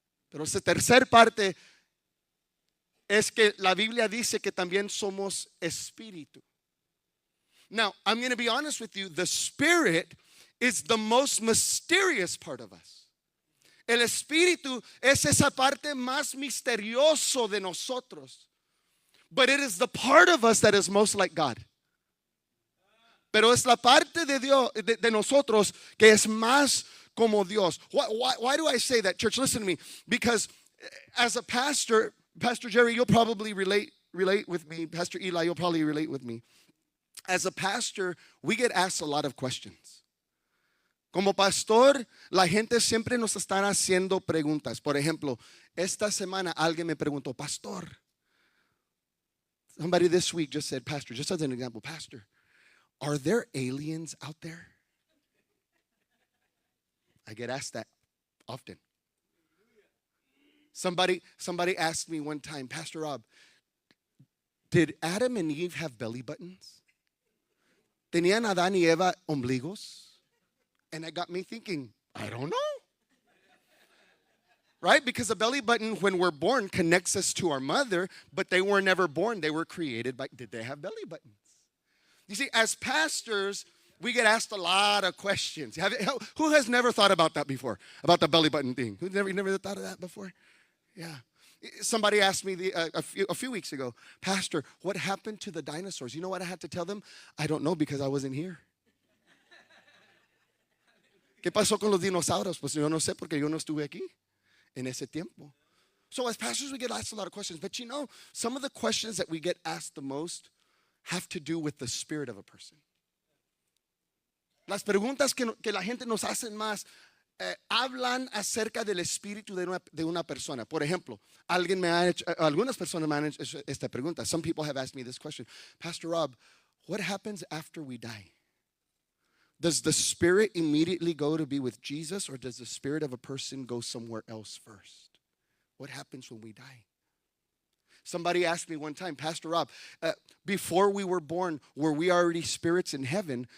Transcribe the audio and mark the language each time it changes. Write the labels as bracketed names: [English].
[Spanish] Pero esa tercer parte es que la Biblia dice que también somos espíritu. [English] Now, I'm going to be honest with you. The spirit is the most mysterious part of us. [Spanish] El espíritu es esa parte más misterioso de nosotros. [English] But it is the part of us that is most like God. [Spanish] Pero es la parte de Dios, de nosotros, que es más como Dios. [English] Why do I say that, church? Listen to me. Because as a pastor, Pastor Jerry, you'll probably relate with me. Pastor Eli, you'll probably relate with me. As a pastor, we get asked a lot of questions. [Spanish] Como pastor, la gente siempre nos está haciendo preguntas. Por ejemplo, esta semana alguien me preguntó, pastor. [English] Somebody this week just said, pastor, just as an example, pastor, are there aliens out there? I get asked that often. Somebody asked me one time, Pastor Rob, did Adam and Eve have belly buttons? [Spanish] ¿Tenían Adán y Eva ombligos? [English] And it got me thinking, I don't know. Right? Because a belly button, when we're born, connects us to our mother, but they were never born. They were created by, did they have belly buttons? You see, as pastors, we get asked a lot of questions. Who has never thought about that before? About the belly button thing? Who never thought of that before? Yeah. Somebody asked me a few weeks ago, Pastor, what happened to the dinosaurs? You know what I had to tell them? I don't know because I wasn't here. [Spanish] ¿Qué pasó con los dinosaurios? Pues yo no sé porque yo no estuve aquí en ese tiempo. [English] So as pastors, we get asked a lot of questions. But you know, some of the questions that we get asked the most have to do with the spirit of a person. [Spanish] Las preguntas que la gente nos hacen más hablan acerca del espíritu de una persona. Por ejemplo, algunas personas me han hecho esta pregunta. [English] Some people have asked me this question. Pastor Rob, what happens after we die? Does the spirit immediately go to be with Jesus, or does the spirit of a person go somewhere else first? What happens when we die? Somebody asked me one time, Pastor Rob, before we were born, were we already spirits in heaven?